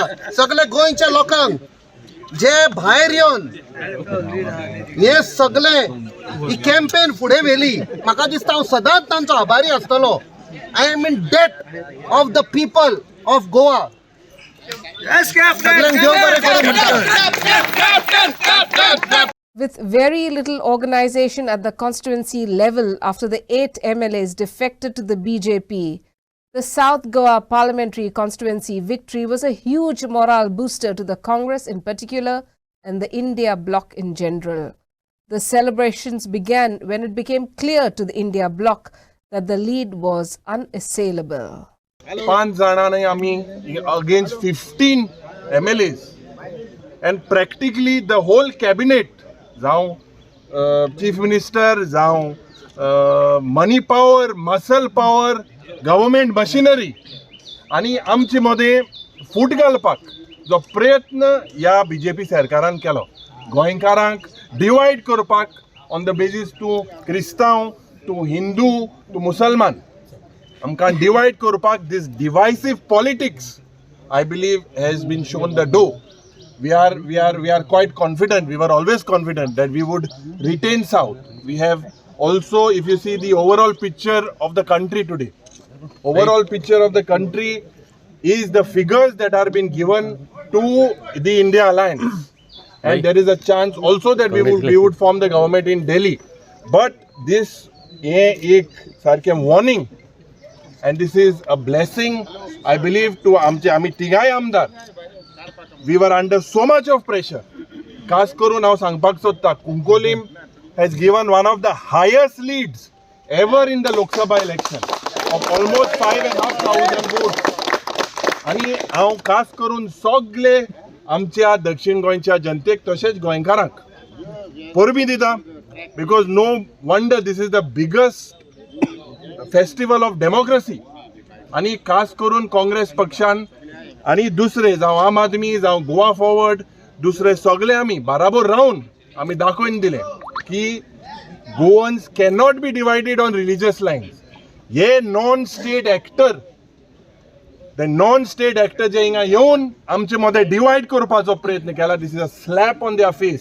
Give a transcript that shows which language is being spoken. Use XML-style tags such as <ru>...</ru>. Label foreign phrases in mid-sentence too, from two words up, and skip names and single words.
<kok>सगळे गोंयच्या लोकांक जे भायर येवन हे सगळे ही कॅम्पेन फुडें व्हेली, म्हाका दिसता हांव सदांच तांचो आभारी आसतलो.</kok> <en>I am in debt of the people of Goa.</en> <kok>सगळ्यांक देव बरें करूं म्हणटा.</kok> <en>With very little organization at the constituency level after the 8 MLAs defected to the BJP, the South Goa parliamentary constituency victory was a huge morale booster to the Congress in particular and the India bloc in general. The celebrations began when it became clear to the India bloc that the lead was unassailable. 5</en> <kok>जाणांनी आमी</kok> <en>against 15 MLAs and practically the whole cabinet, जावं chief minister, जावं money power, muscle power, government machinery</en> <kok>आणि आमचे मध्ये फूट घालपाक जो प्रयत्न ह्या BJP सरकारान केलो, गोंयकारांक डिवायड करपाक</kok> <en>on the basis to Kristao, to Hindu, to Musalman,</en> <kok>आमकां डिवायड करपाक</kok> <en>this divisive politics I believe has been shown the door. We are quite confident. We were always confident that we would retain South. We have also, if you see the overall picture of the country today, overall picture of the country is the figures that are being given to the India Alliance, and there is a chance also that we would form the government in Delhi. But this</en> <kok>एक सारखे</kok> <en>warning, and this is a blessing, I believe, to</en> <kok>आमी तिगाय आमदार.</kok> <en>We were under so much of pressure.</en> <kok>खास करून हांव सांगपाक सोदता,</kok> <en>कुंकोलीम has given one of the highest leads ever in the Lok Sabha election of almost 5,500 votes.</en> <kok>आणि हांव खास करून सगळे आमच्या दक्षिण गोंयच्या जनतेक तशेंच गोंयकारांक परबी दिता,</kok> <en>because no wonder this is the biggest festival of democracy.</en> <kok>आणि खास करून काँग्रेस पक्षान आणि दुसरे जावं आम आदमी, जावं गोवा फॉरवर्ड, दुसरे सगळे आमी बराबर रावन आमी दाखोवन दिले की</kok> <en>Goans cannot be divided on religious lines.</en> <kok>हे</kok> <en>non state actor</en> <kok>जे हिंगा येवन आमचे मध्ये डिवायड करपाचो प्रयत्न केला,</kok> <en>this is a slap on their face.</en>